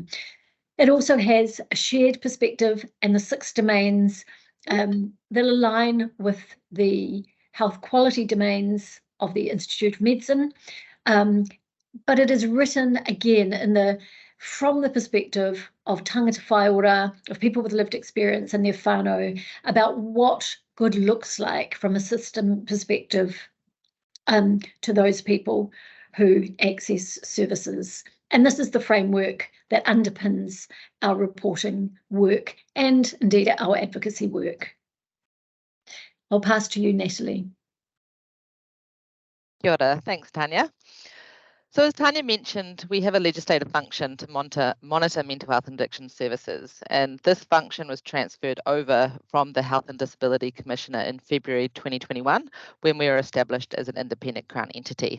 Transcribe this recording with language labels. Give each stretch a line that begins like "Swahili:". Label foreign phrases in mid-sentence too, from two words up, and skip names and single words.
English: It also has a shared perspective and the 6 domains that align with the health quality domains of the Institute of Medicine, but it is written again from the perspective of
Māori: tangata whaiora,
English: of people with lived experience and their whānau, about what good looks like from a system perspective to those people who access services And this is the framework that underpins our reporting work and indeed our advocacy work. I'll pass to you, Natalie.
Māori: Kia ora.
English: Thanks, Tanya. So as Tanya mentioned, we have a legislative function to monitor mental health and addiction services, and this function was transferred over from the Health and Disability Commissioner in February 2021, when we were established as an independent Crown entity.